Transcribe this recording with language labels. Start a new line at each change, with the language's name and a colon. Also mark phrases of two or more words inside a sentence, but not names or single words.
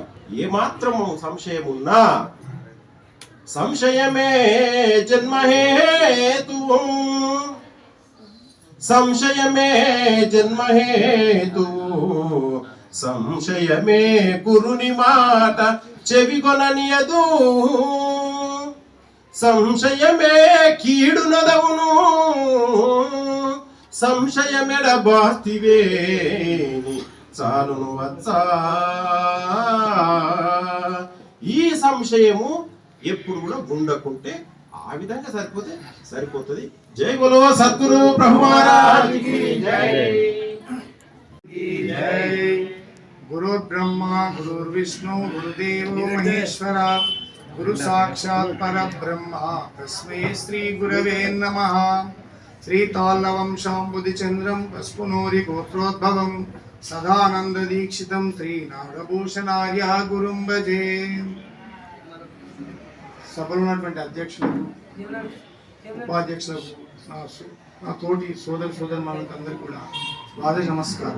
Telugu: ఏమాత్రము సంశయం ఉన్నా సంశయమే జన్మహేతు, సంశయమే జన్మహేతు, సంశయమే గురుని మాట చెవిగొననియదు, సంశయమే కీడు నదవును, సంశయమెడ బాస్తివేని చాలును వచ్చా. ఈ సంశయము ఎప్పుడు కూడా ఉండకుంటే ఆ విధంగా సరిపోతుంది.
Hindi: जय बोलो सद्गुरु प्रभु महाराज की जय.
Sanskrit: गुरुर्ब्रह्मा गुरुर्विष्णु गुरुदेवो महेश्वरा गुरु साक्षात् परब्रह्म तस्मै श्री गुरवे नमः. శ్రీతాళ్ళవంశాంబుదిచంద్రం పస్పునూరి గోత్రోద్భవం సదానంద దీక్షితం శ్రీనాగభూషణార్య గురుం భజే.
Telugu: సభలో ఉన్నటువంటి అధ్యక్షులకు, ఉపాధ్యక్షులకు, నా తోటి సోదరులకు అందరికీ కూడా ద్వాదశ నమస్కారం.